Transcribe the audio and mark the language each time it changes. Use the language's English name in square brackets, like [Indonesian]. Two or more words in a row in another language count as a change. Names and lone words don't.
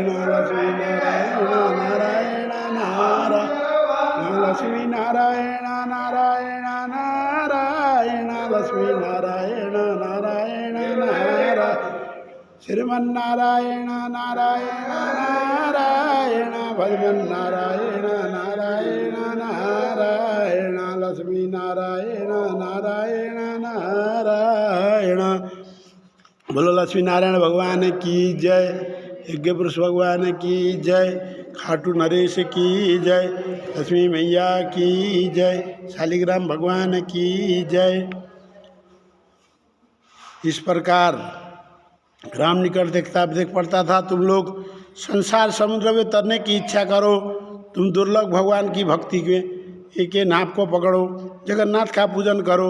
[Hindi] लक्ष्मी नारायण नारायण नारायण, लक्ष्मी नारायण नारायण नारायण, लक्ष्मी नारायण नारायण नारायण, श्रीमन्नारायण नारायण नारायण, भजमन्नारायण नारायण नारायण, लक्ष्मी नारायण नारायण नारायण। बोलो लक्ष्मी नारायण भगवान की जय, यज्ञ पुरुष भगवान की जय, खाटू नरेश की जय, लक्ष्मी मैया की जय, शालिग्राम भगवान की जय। इस प्रकार राम निकट देख पड़ता था, तुम लोग संसार समुद्र में तरने की इच्छा करो, तुम दुर्लभ भगवान की भक्ति के नाप को पकड़ो, जगन्नाथ का पूजन करो।